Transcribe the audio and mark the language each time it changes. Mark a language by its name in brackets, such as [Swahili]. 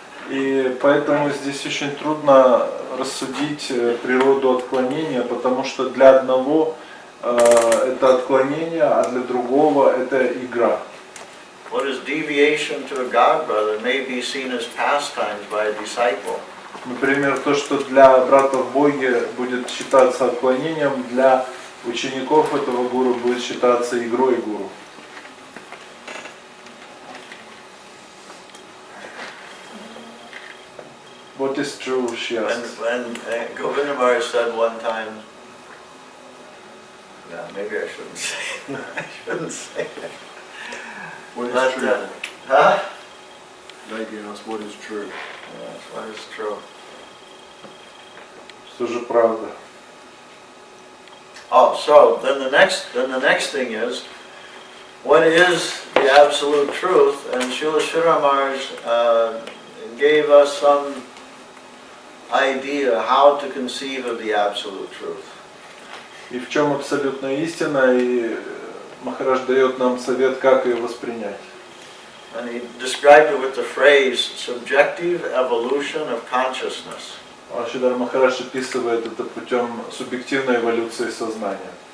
[Russian] И поэтому здесь очень трудно рассудить природу отклонения, потому что для одного это отклонение, а для другого это игра. [English] What is deviation to a god brother may be seen as pastimes by a disciple. [Russian] Например, то, что для брата в Боге будет считаться отклонением, для учеников этого гуру будет считаться игрой гуру. [English] What is true, she asked. When Govinda Maharaj said one time, yeah, maybe I shouldn't say it. I shouldn't say it. What is But, true? Huh? Lady asked, what is true? Yes, what is true? [Russian] Что же правда? [English] Oh, so then the next thing is, what is the absolute truth? And Srila Giri Maharaja gave us some idea how to conceive of the absolute truth. [Russian] И в чем абсолютная истина, и Махарадж дает нам совет, как ее воспринять. [English] And he described it with the phrase subjective evolution of consciousness. [Russian] Шрила Махарадж описывает это путем субъективной эволюции сознания.